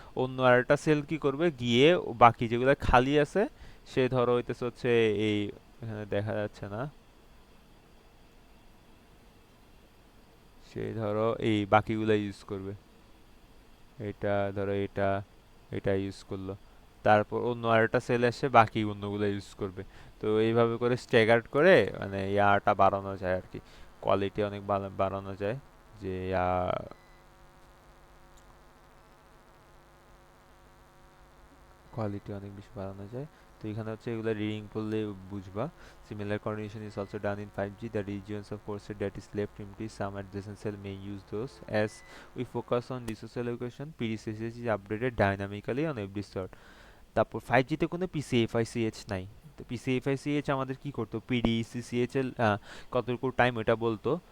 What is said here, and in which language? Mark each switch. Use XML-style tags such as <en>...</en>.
<bn>অন্য আরেকটা সেল কি করবে, গিয়ে বাকি যেগুলো খালি আছে সে ধরো হইতেছে হচ্ছে এই, এখানে দেখা যাচ্ছে না, সে ধরো এই বাকিগুলা ইউজ করবে, এটা ধরো এটা ইউজ করলো, তারপর অন্য আরেকটা সেল এসে বাকি অন্যগুলো ইউজ করবে। তো এইভাবে করে স্ট্যাগার্ড করে মানে ইয়াটা বাড়ানো যায় আর কি, কোয়ালিটি অনেক বাড়ানো যায়, যে কোয়ালিটি অনেক বেশি বাড়ানো যায়। তো এখানে হচ্ছে এগুলো রিডিং পড়লে বুঝবা।</bn> <en>Similar coordination is also done in 5G. The regions of course that is left empty, some adjacent cell may use those. As we focus on resource allocation, PDCCH is updated dynamically on every slot.</en> <bn>তারপর 5G তে কোনো PCFICH নাই। তো PCFICH আমাদের কি করতো, PDCCH এর কতটুকু টাইম এটা বলতো।</bn>